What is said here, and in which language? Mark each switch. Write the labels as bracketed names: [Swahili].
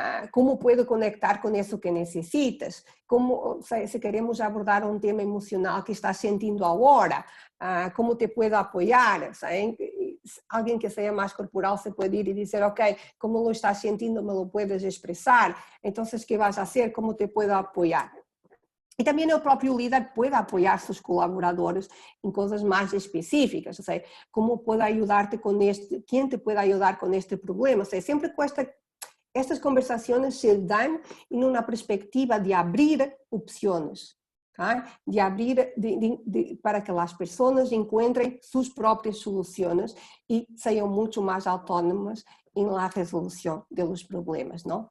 [Spanish] ¿Cómo puedo conectar con eso que necesitas? ¿Cómo, si queremos abordar un tema emocional que estás sintiendo ahora, ¿cómo te puedo apoyar? Alguien que sea más corporal se puede ir y decir, ok, ¿cómo lo estás sintiendo? ¿Me lo puedes expresar? Entonces, ¿qué vas a hacer? ¿Cómo te puedo apoyar? [Portuguese] E também o próprio líder pode apoiar seus colaboradores em coisas mais específicas, ou seja, como pode ajudar-te com este, quem te pode ajudar com este problema, ou seja, sempre cuesta. [Spanish] Estas conversaciones se dan en una perspectiva de abrir opciones, ¿okay? De abrir para que las personas encuentren sus propias soluciones y sean mucho más autónomas en la resolución de los problemas, ¿no?